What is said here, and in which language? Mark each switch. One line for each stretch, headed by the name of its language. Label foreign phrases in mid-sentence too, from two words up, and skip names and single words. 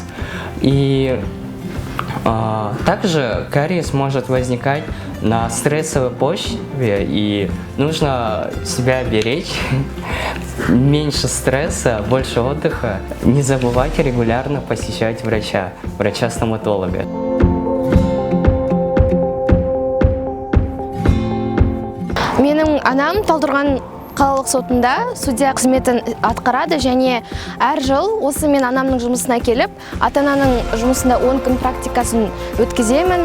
Russian: И также кариес может возникать на стрессовой почве, и нужно себя беречь, меньше стресса, больше отдыха, не забывать регулярно посещать врача-стоматолога.
Kazakh: Менің анам Талдықорған қалалық сотында судья қызметін атқарады, және әр жыл осы мен анамның жұмысына келіп, ата-ананың жұмысында 10 күн практикасын өткіземін.